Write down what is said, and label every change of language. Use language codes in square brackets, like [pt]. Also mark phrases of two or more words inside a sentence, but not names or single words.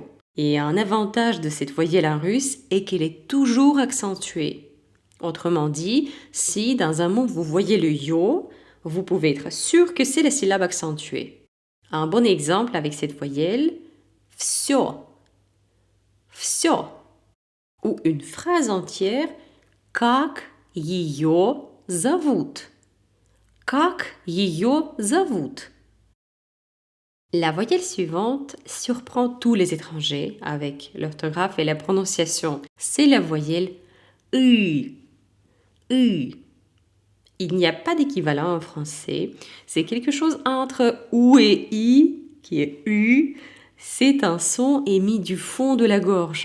[fr] Et un avantage de cette voyelle en russe est qu'elle est toujours accentuée. Autrement dit, si dans un mot vous voyez le yo, vous pouvez être sûr que c'est la syllabe accentuée. Un bon exemple avec cette voyelle, [ru] всё, всё. [fr] Ou une phrase entière, [ru] как её зовут, как её зовут. [fr] La voyelle suivante surprend tous les étrangers avec l'orthographe et la prononciation. C'est la voyelle U. U. Il n'y a pas d'équivalent en français. C'est quelque chose entre OU et I qui est U, c'est un son émis du fond de la gorge.